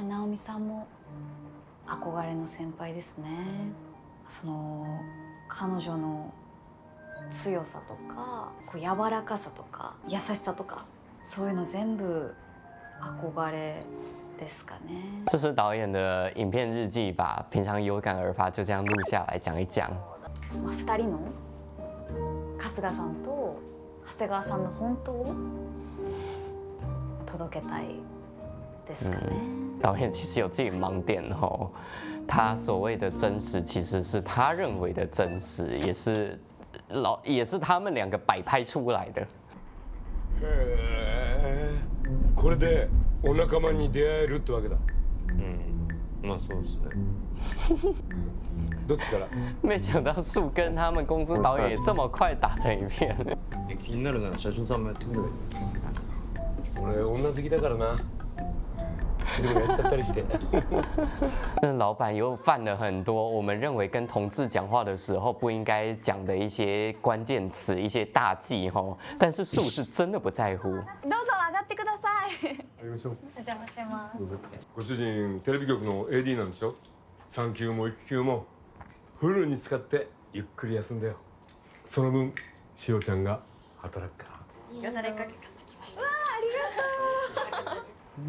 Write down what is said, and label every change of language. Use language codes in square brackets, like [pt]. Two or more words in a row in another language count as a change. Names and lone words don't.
[ja] 直美さんも憧れの先輩ですね。その彼女の強さとかこう柔らかさとか優しさとかそういうの全部憧れですかね。 [zh] 这是导演的影片日记，把平常有感而发就这样录下来讲一讲。 [ja] まあ2人の春日さんと長谷川さんの本当を届けたいですかね。 [zh] 导演其实有自己盲点哦，他所谓的真实其实是他认为的真实，也是他们两个摆拍出来的。 [ja] これでお仲間に出会えるってわけだ。まあそうですね。どっちから？ [zh] 没想到树跟他们公司导演也这么快打成一片。 [ja] 気になるなら社長さんもやってくればいい。俺女好きだからな。でもやっちゃったりして。 [zh] 那老板又犯了很多我们认为跟同志讲话的时候不应该讲的一些关键词、一些大忌吼。但是树是真的不在乎。 [ja] どうぞ上がってください。やりましょう。お邪魔します。ご主人テレビ局の AD なんでしょ。産休も育休もフルに使ってゆっくり休んでよ。その分しおちゃんが働くから。よだれかけ買ってきました。わあ、ありがとう。